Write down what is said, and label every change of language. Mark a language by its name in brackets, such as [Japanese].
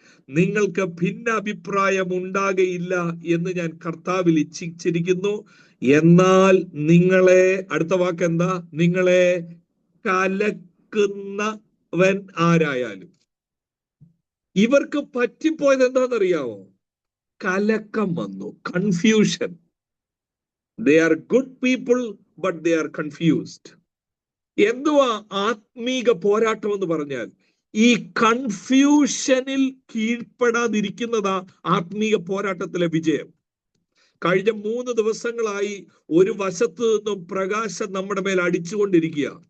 [Malayalam] നിങ്ങൾക്ക് ഭിന്ന അഭിപ്രായം ഉണ്ടാകയില്ല എന്ന് ഞാൻ കർത്താവിൽ ഇച്ഛിച്ചിരിക്കുന്നു. എന്നാൽ നിങ്ങളെ, അടുത്ത വാക്ക് എന്താ? നിങ്ങളെ കലക്കുന്നവൻ ആരായാലും. ഇവർക്ക് പറ്റിപ്പോയത് എന്താണെന്നറിയാമോ? കലക്കം വന്നു, confusion. [English] They are good people, but they are confused. [Malayalam] എന്തുവാ ആത്മീക പോരാട്ടം എന്ന് പറഞ്ഞാൽ? ഈ കൺഫ്യൂഷനിൽ കീഴ്പ്പെടാതിരിക്കുന്നതാ ആത്മീക പോരാട്ടത്തിലെ വിജയം. കഴിഞ്ഞ 3 ദിവസങ്ങളായി ഒരു വശത്ത് നിന്നും പ്രകാശം നമ്മുടെ മേൽ അടിച്ചുകൊണ്ടിരിക്കുക.